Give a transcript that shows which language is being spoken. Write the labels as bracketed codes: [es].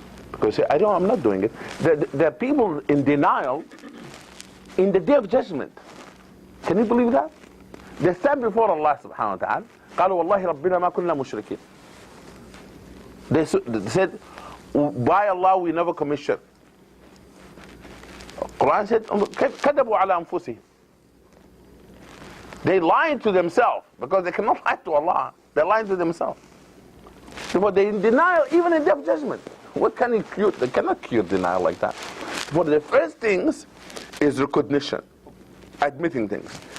[en] Because say, I'm not doing it. There are people in denial in the day of judgment. Can you believe that? They stand before Allah subhanahu wa ta'ala. [ar] قالوا والله ربنا ما كنا مشركين. [en] They said, by Allah we never commit shirk. Quran said, [ar] كذبوا على أنفسهم. [en] They lied to themselves because they cannot lie to Allah. They're lying to themselves. But they in denial even in day of judgment. What can you cure? They cannot cure denial like that. But the first things is recognition, admitting things.